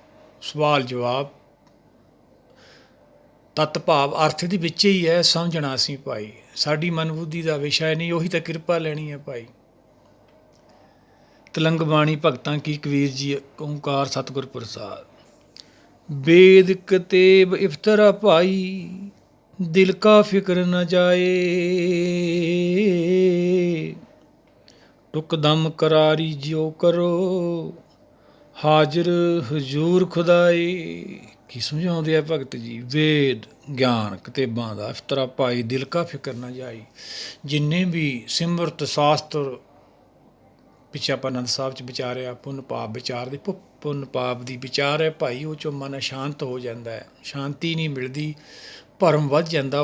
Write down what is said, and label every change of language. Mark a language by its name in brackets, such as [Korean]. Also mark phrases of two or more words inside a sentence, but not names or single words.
[Punjabi] ਸਵਾਲ ਜਵਾਬ, ਤੱਤ ਭਾਵ ਅਰਥ ਦੇ ਵਿੱਚ ਹੀ ਹੈ। ਸਮਝਣਾ ਅਸੀਂ ਭਾਈ, ਸਾਡੀ ਮਨ ਬੁੱਧੀ ਦਾ ਵਿਸ਼ਾ ਨਹੀਂ। ਉਹੀ ਤਾਂ ਕਿਰਪਾ ਲੈਣੀ ਹੈ ਭਾਈ। ਤਲੰਗ ਬਾਣੀ ਭਗਤਾਂ ਕੀ, ਕਬੀਰ ਜੀ ਓਂਕਾਰ ਸਤਿਗੁਰ ਪ੍ਰਸਾਦ। ਵੇਦ ਕਤੇਬ ਇਫਤਰਾ ਭਾਈ, [Hindi] दिल का फिक्र न जाए, टुकदम करारी जियो करो, [Punjabi] ਹਾਜ਼ਰ ਹਜ਼ੂਰ ਖੁਦਾਈ। ਕੀ ਸਮਝਾਉਂਦੇ ਆ ਭਗਤ ਜੀ? ਵੇਦ ਗਿਆਨ ਕਿਤਾਬਾਂ ਦਾ ਇਫਤਰਾ ਭਾਈ, ਦਿਲ ਕਾ ਫਿਕਰ ਨਾ ਜਾਈ। ਜਿੰਨੇ ਵੀ ਸਿਮਰਤ ਸ਼ਾਸਤਰ ਪਿੱਛੇ ਆਪਾਂ ਆਨੰਦ ਸਾਹਿਬ 'ਚ ਵਿਚਾਰਿਆ, ਪੁੰਨ ਪਾਪ ਵਿਚਾਰ ਦੀ ਪੁੰਨ ਪਾਪ ਦੀ ਵਿਚਾਰ ਹੈ ਭਾਈ, ਉਹ 'ਚੋਂ ਮਨ ਅਸ਼ਾਂਤ ਹੋ ਜਾਂਦਾ ਹੈ, ਸ਼ਾਂਤੀ ਨਹੀਂ ਮਿਲਦੀ, ਭਰਮ ਵੱਧ ਜਾਂਦਾ।